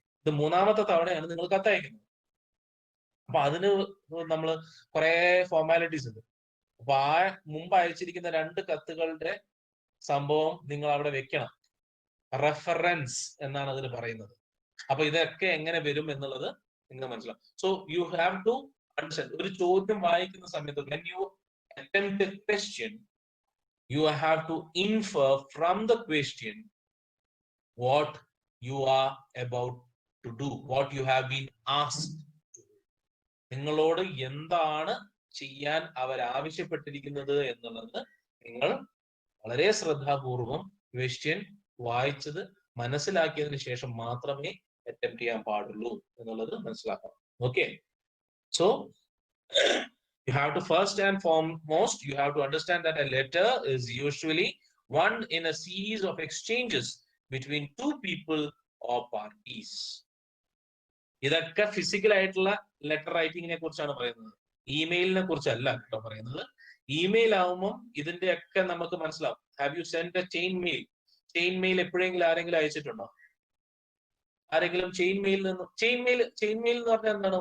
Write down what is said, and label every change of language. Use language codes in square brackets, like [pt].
[ml] ഇത് 3ാമത്തെ തവണയാണ് നിങ്ങൾ കത്ത് അയക്കുന്നത്. അപ്പൊ അതിന് നമ്മൾ കുറെ ഫോർമാലിറ്റീസ് ഉണ്ട്. അപ്പൊ ആ മുമ്പ് അയച്ചിരിക്കുന്ന 2 കത്തുകളുടെ സംഭവം നിങ്ങൾ അവിടെ വെക്കണം. റെഫറൻസ് എന്നാണ് അതിന് പറയുന്നത്. അപ്പൊ ഇതൊക്കെ എങ്ങനെ വരും എന്നുള്ളത് നിങ്ങൾ മനസ്സിലാവും. [en] So you have to understand. [ml] ഒരു ചോദ്യം വായിക്കുന്ന സമയത്ത് [en] when you attempt a question, you have to infer from the question what you are about to do, what you have been asked. [ml] നിങ്ങളോട് എന്താണ് ചെയ്യാൻ അവർ ആവശ്യപ്പെട്ടിരിക്കുന്നത് എന്നുള്ളത് നിങ്ങൾ വളരെ ശ്രദ്ധാപൂർവം ക്വസ്റ്റ്യൻ വായിച്ചത് മനസ്സിലാക്കിയതിനു ശേഷം മാത്രമേ അറ്റംപ്റ്റ് ചെയ്യാൻ പാടുള്ളൂ എന്നുള്ളത് മനസ്സിലാക്കണം. [en] Okay, so you have to first and foremost you have to understand that a letter is usually one in a series of exchanges between two people or parties. [ml] ഇതൊക്കെ ഫിസിക്കൽ ആയിട്ടുള്ള letter റൈറ്റിങ്ങിനെ കുറിച്ചാണ് പറയുന്നത്, ഇമെയിലിനെ കുറിച്ചല്ല കേട്ടോ പറയുന്നത്. ഇമെയിൽ ആവുമ്പോൾ ഇതിന്റെ ഒക്കെ നമുക്ക് മനസ്സിലാവും. [en] Have you send a chain mail? [ml] Chain mail എപ്പോഴെങ്കിലും ആരെങ്കിലും അയച്ചിട്ടുണ്ടോ? ആരെങ്കിലും ചെയിൻ മെയിൽ നിന്ന് ചെയിൻ മെയിൽ എന്ന് പറഞ്ഞാൽ എന്താണ്?